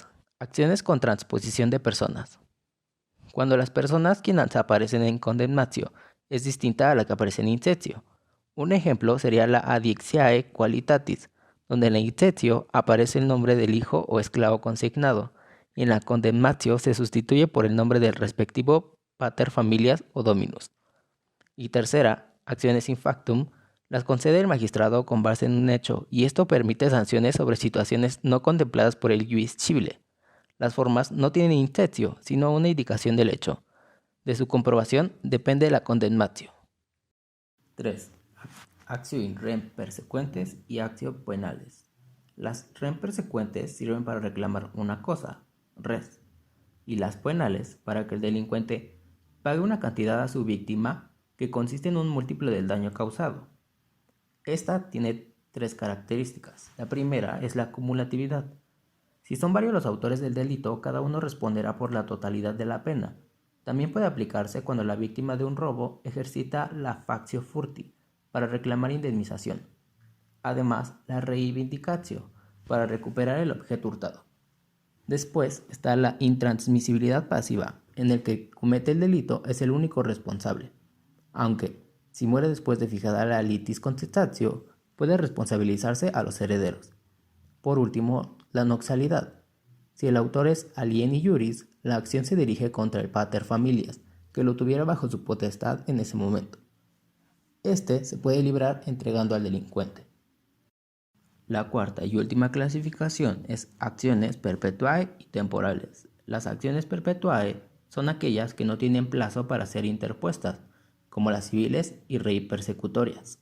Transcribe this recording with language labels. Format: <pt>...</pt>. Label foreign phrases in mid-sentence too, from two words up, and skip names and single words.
<es>Acciones con transposición de personas. Cuando las personas quienes aparecen en condemnatio es distinta a la que aparece en intentio. Un ejemplo sería la</es> <la>adictiae qualitatis,</la> <es>donde en la intentio aparece el nombre del hijo o esclavo consignado, y en la condemnatio se sustituye por el nombre del respectivo</es> <la>pater familias</la> <es>o dominus. Y tercera, acciones</es> <la>in factum,</la> <es>las concede el magistrado con base en un hecho, y esto permite sanciones sobre situaciones no contempladas por el</es> <la>ius civile.</la> <es>Las formas no tienen intentio, sino una indicación del hecho. De su comprobación depende la condemnatio.</es> <la>3. Actio in rem persecuentes y actio penales.</la> <es>Las</es> <la>rem persecuentes</la> <es>sirven para reclamar una cosa, res, y las penales para que el delincuente pague una cantidad a su víctima que consiste en un múltiplo del daño causado. Esta tiene 3 características. La primera es la cumulatividad. Si son varios los autores del delito, cada uno responderá por la totalidad de la pena. También puede aplicarse cuando la víctima de un robo ejercita la</es> <la>factio furti</la> <es>para reclamar indemnización. Además, la reivindicatio para recuperar el objeto hurtado. Después está la intransmisibilidad pasiva, en el que el que comete el delito es el único responsable, aunque, si muere después de fijada la</es> <la>litis contestatio,</la> <es>puede responsabilizarse a los herederos. Por último, la noxalidad. Si el autor es</es> <la>alieni iuris,</la> <es>la acción se dirige contra el</es> <la>pater familias,</la> <es>que lo tuviera bajo su potestad en ese momento. Este se puede librar entregando al delincuente. La cuarta y última clasificación es acciones perpetuae y temporales. Las acciones perpetuae son aquellas que no tienen plazo para ser interpuestas, como las civiles y rei persecutorias.</es>